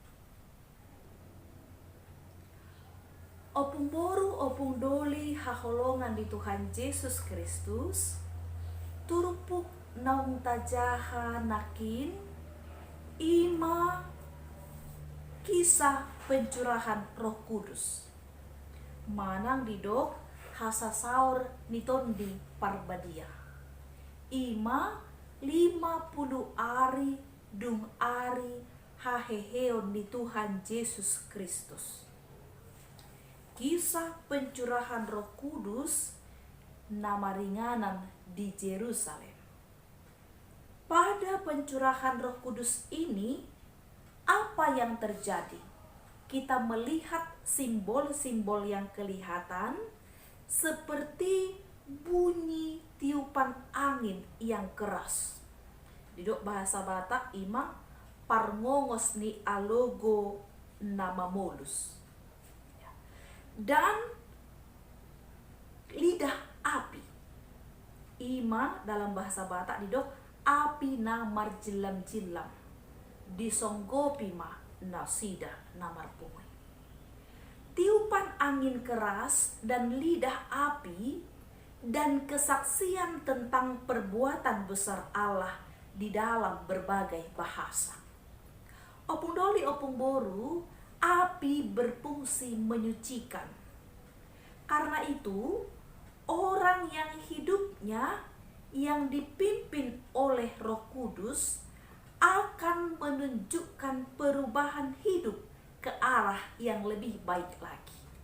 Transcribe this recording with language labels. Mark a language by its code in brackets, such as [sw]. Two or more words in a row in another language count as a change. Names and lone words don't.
[bbc] Opung boru opung doli haholongan di Tuhan Yesus Kristus, turupuk naung tajaha nakin ima [id] kisah pencurahan Roh Kudus. [bbc] Manang didok hasa saur nitondi parbadia. Ima 50 ari dung ari haheheon di Tuhan Yesus Kristus. [id] Kisah pencurahan Roh Kudus [bbc] nama ringanan di Yerusalem. [id] Pada pencurahan Roh Kudus ini, apa yang terjadi? Kita melihat simbol-simbol yang kelihatan seperti bunyi tiupan angin yang keras. [bbc] Didok bahasa Batak ima parngongos ni alogo nama molus. [id] Dan lidah api. [bbc] Ima [id] dalam bahasa Batak [bbc] didok api namar jilam-jilam. Disonggopi ma nasida namar pungui. [id] Tiupan angin keras dan lidah api dan kesaksian tentang perbuatan besar Allah di dalam berbagai bahasa. [bbc] Opung doli opung boru, [id] api berfungsi menyucikan. Karena itu, orang yang hidupnya yang dipimpin oleh Roh Kudus akan menunjukkan perubahan hidup ke arah yang lebih baik lagi.